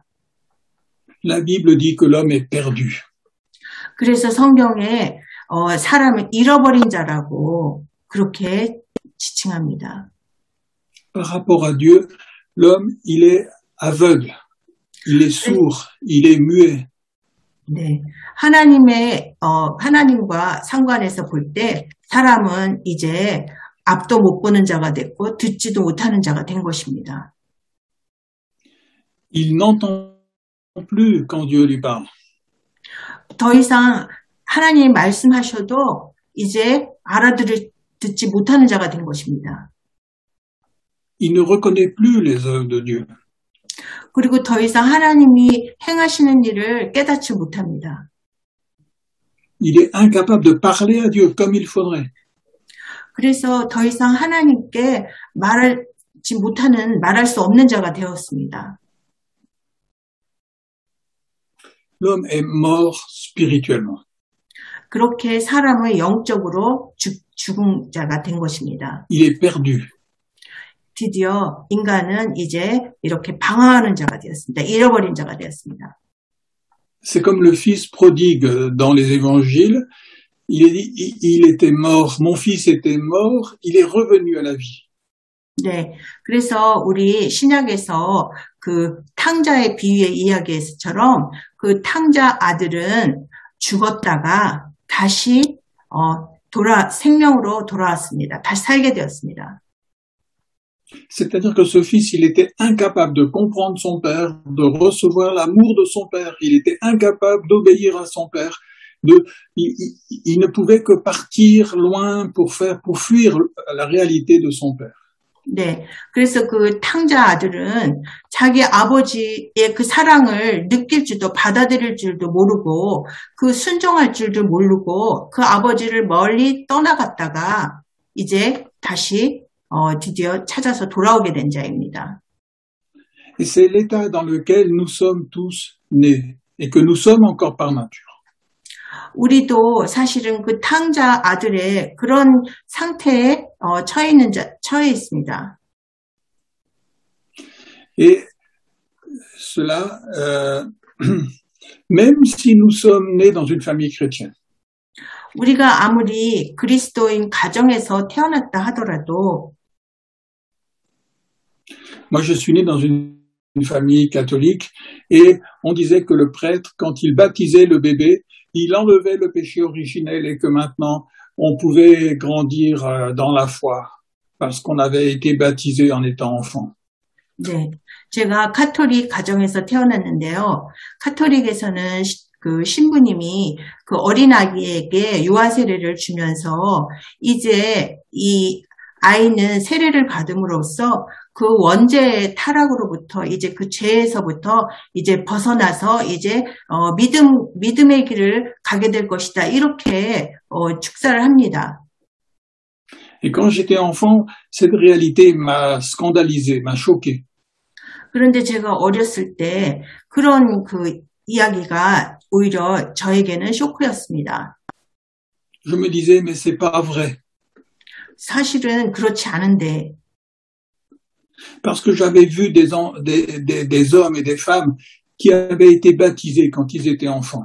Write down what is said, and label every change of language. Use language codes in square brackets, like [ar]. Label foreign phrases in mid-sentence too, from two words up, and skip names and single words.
[fr] La Bible dit que l'homme est perdu. [ko] 그래서 성경에 사람을 잃어버린 자라고 그렇게 지칭합니다. [fr] Par rapport à Dieu, l'homme, il est aveugle, il est sourd, il est muet. [ko] 네, 하나님과 상관해서 볼 때 사람은 이제 앞도 못 보는 자가 됐고 듣지도 못하는 자가 된 것입니다. [fr] Il n'entend plus quand Dieu lui parle. [ko] 더 이상 하나님이 말씀하셔도 이제 듣지 못하는 자가 된 것입니다. [fr] Il ne reconnaît plus les œuvres de Dieu. [ko] 그리고 더 이상 하나님이 행하시는 일을 깨닫지 못합니다. [fr] Il est incapable de parler à Dieu comme il faudrait. [ko] 그래서 더 이상 하나님께 말할 수 없는 자가 되었습니다. [fr] L'homme est mort spirituellement. [ko] 그렇게 사람은 영적으로 죽은 자가 된 것입니다. [fr] Il est perdu. [ko] 드디어 인간은 이제 이렇게 방황하는 자가 되었습니다. 잃어버린 자가 되었습니다. [fr] C'est comme le fils prodigue dans les évangiles. Il était mort. Mon fils était mort. Il est revenu à la vie. [ko] 네, 그래서 우리 신약에서 탕자의 비유의 이야기에서처럼 탕자 아들은 죽었다가 다시 생명으로 돌아왔습니다. 다시 살게 되었습니다. [fr] C'est-à-dire que ce fils, il était incapable de comprendre son père, de recevoir l'amour de son père. Il était incapable d'obéir à son père. Il ne pouvait que partir loin pour fuir la réalité de son père. [ko] 네. 그래서 그 탕자 아들은 자기 아버지의 그 사랑을 느낄 줄도 받아들일 줄도 모르고 그 순종할 줄도 모르고 그 아버지를 멀리 떠나갔다가 이제 다시 드디어 찾아서 돌아오게 된 자입니다. [fr] Et c'est l'état dans lequel nous sommes tous nés et que nous sommes encore par nature. [ko] 우리도 사실은 그 탕자 아들의 그런 상태에 처해 있습니다. [fr] Et cela, même si nous sommes nés dans une famille chrétienne. [ko] 우리가 아무리 그리스도인 가정에서 태어났다 하더라도 [fr] Moi, je suis né dans une famille catholique et on disait que le prêtre, quand il baptisait le bébé, il enlevait le péché originel et que maintenant on pouvait grandir dans la foi parce qu'on avait été baptisé en étant enfant. [ko] 네, 제가 카톨릭 가정에서 태어났는데요. 카톨릭에서는 그 신부님이 그 어린아기에게 유아 세례를 주면서 이제 이 아이는 세례를 받음으로써 그 원죄의 타락으로부터 이제 그 죄에서부터 이제 벗어나서 이제 믿음의 길을 가게 될 것이다. 이렇게 축사를 합니다. [fr] Et quand j'étais enfant, cette réalité m'a scandalisé, m'a choqué. [ko] 그런데 제가 어렸을 때 그런 그 이야기가 오히려 저에게는 쇼크였습니다. [fr] Je me disais, mais c'est pas vrai. [ko] 사실은 그렇지 않은데. [fr] Parce que j'avais vu des hommes et des femmes qui avaient été baptisés quand ils étaient enfants.